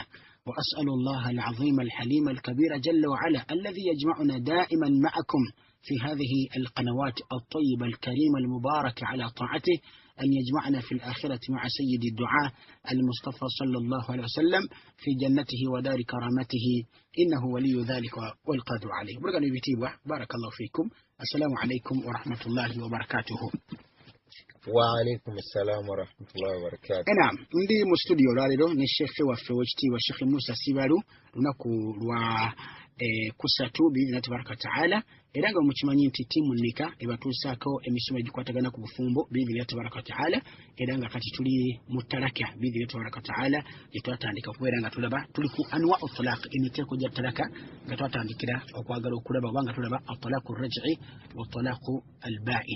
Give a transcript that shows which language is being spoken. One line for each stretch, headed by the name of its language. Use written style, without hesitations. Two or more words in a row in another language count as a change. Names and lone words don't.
Arabic: وأسأل الله العظيم الحليم الكبير جل وعلا الذي يجمعنا دائما معكم في هذه القنوات الطيبة الكريمة المباركة على طاعته، أن يجمعنا في الآخرة مع سيد الدعاء المصطفى صلى الله عليه وسلم في جنته ودار كرامته، إنه ولي ذلك والقادر عليه. بارك الله فيكم. السلام عليكم ورحمة الله وبركاته. وعليكم السلام ورحمة الله وبركاته. نعم،
Ganda: ndi mu studio lwaliro ne Sheikh waffe w'ekitiibwa Sheikh Musa Sibalu lunaku lwa kusatu
Arabic: بإذنه تبارك وتعالى,
Ganda: era nga mukimanyi nti ttiimu nika ebatuusaako emisomo egikwatagana ku bufumbo
Arabic: بإذنه تبارك وتعالى,
Ganda: era nga kati tuli mu talaka
Arabic: بإذنه تبارك وتعالى
Ganda: gye twatandika okubeera nga tulaba tuli ku
Arabic: أنواع الطلاق,
Ganda: emiteeko gya talaka nga twatandikira okwagala okulaba oba nga tulaba
Arabic: الطلاق الرجعي والطلاق البائن.